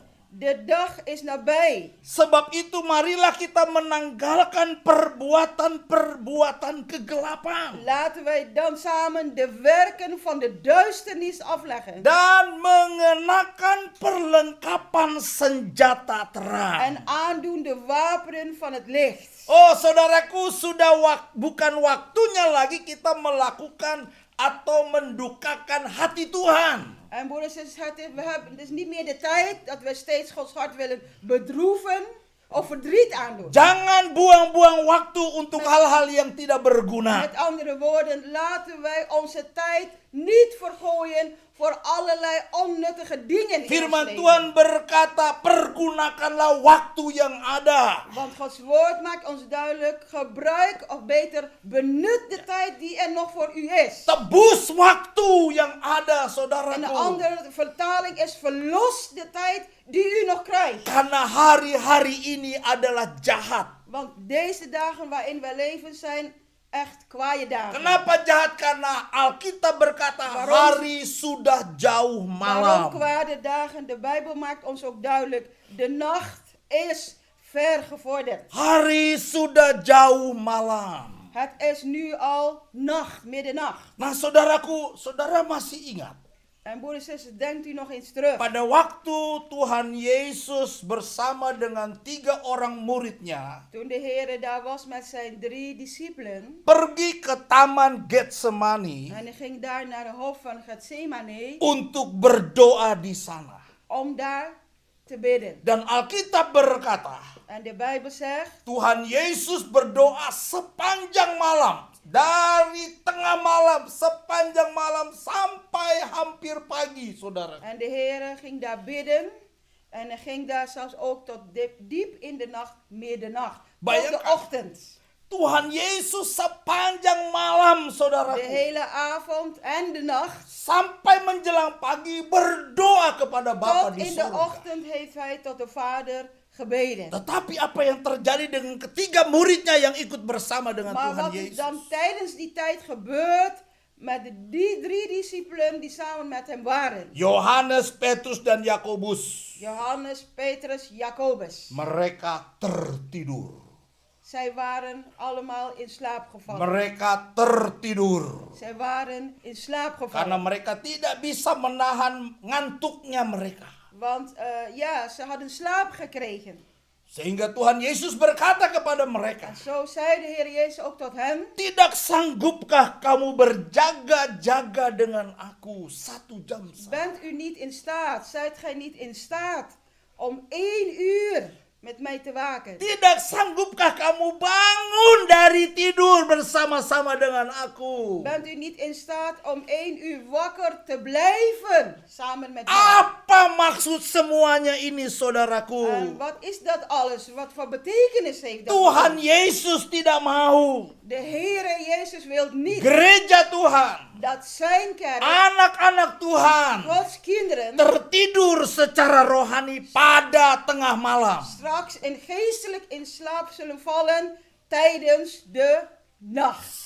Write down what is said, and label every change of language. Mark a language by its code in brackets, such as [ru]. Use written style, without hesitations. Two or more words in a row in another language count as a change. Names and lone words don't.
[nl] De dag is nabij. [id] Sebab itu marilah kita menanggalkan perbuatan-perbuatan kegelapan. [nl] Laten wij dan samen de werken van de duisternis afleggen. [id] Dan mengenakan perlengkapan senjata terang. [nl] En aandoen de wapenen van het licht. [id] Oh saudaraku, sudah bukan waktunya lagi kita melakukan atau mendukakan hati Tuhan. [nl] En broeders en zusters, het is niet meer de tijd dat we steeds Gods hart willen bedroeven of verdriet aandoen. [id] Jangan buang-buang waktu untuk hal-hal yang tidak berguna. [nl] Met andere woorden, laten wij onze tijd niet vergooien voor allerlei onnuttige dingen. in [id] Firman [nl] ons leven. [id] Tuhan berkata, pergunakanlah waktu yang ada. [nl] Want Gods woord maakt ons duidelijk, gebruik of beter benut de tijd die er nog voor u is. [id] Tebus waktu yang ada, [nl] En de [id] saudaraku. [nl] andere vertaling is verlos de tijd die u nog krijgt. [id] Karena hari-hari ini adalah jahat. [nl] Want deze dagen waarin wij leven zijn echt kwaaie dagen. [id] Kenapa jahat? Karena Alkitab berkata [nl] Waarom? [id] hari sudah jauh [nl] Waarom [id] malam. [nl] kwade dagen? De Bijbel maakt ons ook duidelijk. De nacht is ver gevorderd. [id] Hari sudah jauh malam. [nl] Het is nu al nacht, middernacht. [id] Nah saudaraku, saudara masih ingat [nl] En broeders en zusters, denkt u nog eens terug. [id] pada waktu Tuhan Yesus bersama dengan 3 orang muridnya [nl] Toen de Heer daar was met zijn 3 discipelen. [id] pergi ke taman Getsemani [nl] En hij ging daar naar de hof van Gethsemane. [id] untuk berdoa di sana. [nl] Om daar te bidden. [id] Dan Alkitab berkata, [nl] En de Bijbel zegt. [id] Tuhan Yesus berdoa sepanjang malam. Dari tengah malam, sepanjang malam sampai hampir pagi, saudara. [nl] En de Heer ging daar bidden. En hij ging daar zelfs ook tot diep in de nacht, middernacht. Tot de [id] Bayangkan. [nl] ochtend. [id] Tuhan Yesus sepanjang malam, [nl] De [id] saudaraku. [nl] hele avond en de nacht. [id] Sampai menjelang pagi berdoa kepada Bapa [nl] Tot [id] di [nl] in de [id] surga. [nl] ochtend heeft hij tot de Vader gebeden. [id] Tetapi apa yang terjadi dengan ketiga muridnya yang ikut bersama dengan [nl] Maar [id] Tuhan [nl] wat er [id] Yesus? [nl] dan tijdens die tijd gebeurt met die 3 discipelen die samen met hem waren. [id] Yohanes, Petrus, dan Yakobus. [nl] Johannes, Petrus, Jacobus. [id] Mereka tertidur. [nl] Zij waren allemaal in slaap gevallen. [id] Mereka tertidur. [nl] Zij waren in slaap [id] Karena [nl] gevallen. [id] mereka tidak bisa menahan ngantuknya mereka. [nl] Want ja, ze hadden slaap gekregen. [id] Sehingga Tuhan Yesus berkata kepada mereka, [nl] En zo zei de Heer Jezus ook tot hen. [id] tidak sanggupkah kamu berjaga-jaga dengan aku 1 jam saja? [nl] Bent u niet in staat, zijt gij niet in staat om 1 uur met mij te waken? [id] Tidak sanggupkah kamu bangun dari tidur bersama-sama dengan aku? [nl] Bent u niet in staat om 1 uur wakker te blijven samen met mij? [id] Apa maksud semuanya ini, [nl] En [id] saudaraku? [nl] wat is dat alles? Wat voor betekenis heeft dat? [id] Tuhan Yesus tidak mau [nl] De Heere Jezus wil niet [id] gereja Tuhan, [nl] dat zijn kerk, [id] anak-anak Tuhan [nl] Gods kinderen, [id] tertidur secara rohani pada tengah malam. [nl] straks geestelijk in slaap zullen vallen tijdens de nacht.